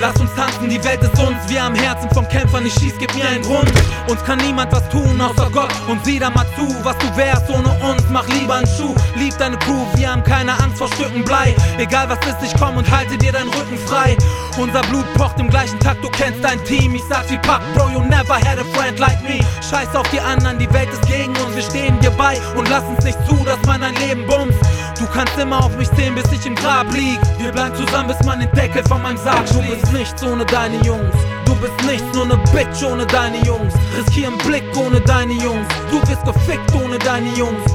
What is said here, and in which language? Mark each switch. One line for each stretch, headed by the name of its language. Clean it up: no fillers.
German: Lass uns tanzen, die Welt ist uns. Wir am Herzen vom Kämpfern, ich schieß, gib mir einen Grund. Uns kann niemand was tun, außer Gott. Und sieh da mal zu, was du wärst ohne uns. Mach lieber einen Schuh, lieb deine Kuh. Wir haben keine Angst vor Stücken Blei. Egal was ist, ich komm und halte dir deinen Rücken frei. Unser Blut pocht im gleichen Takt, du kennst dein Team. Ich sag's wie Pack,
English: Bro, you never had a friend like me.
German: Scheiß auf die anderen, die Welt ist gegen uns. Wir stehen dir bei und lassen's nicht zu, dass man ein Leben bumst. Du kannst immer auf mich sehen, bis ich im Grab lieg. Wir bleiben zusammen, bis man den Deckel von meinem Sarg schließt. Du bist nichts ohne deine Jungs. Du bist nichts, nur ne Bitch ohne deine Jungs. Riskier einen Blick ohne deine Jungs. Du wirst gefickt ohne deine Jungs.